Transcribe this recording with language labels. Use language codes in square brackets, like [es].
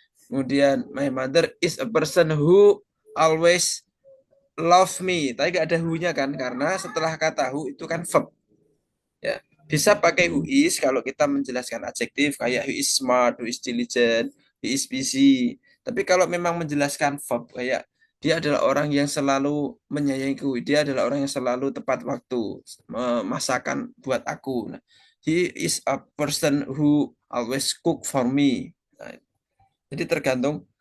[id] Kemudian, [en] my mother is a person who always love me. [id] Tapi nggak ada who-nya kan? Karena setelah kata who itu kan verb. Ya, bisa pakai [en] who is kalau kita menjelaskan adjektif kayak who is smart, who is diligent, who is busy. [id] Tapi kalau memang menjelaskan verb kayak dia adalah orang yang selalu menyayangiku, dia adalah orang yang selalu tepat waktu memasakkan buat aku. [en] Nah, he is a person who always cook for me. [id] Nah, jadi tergantung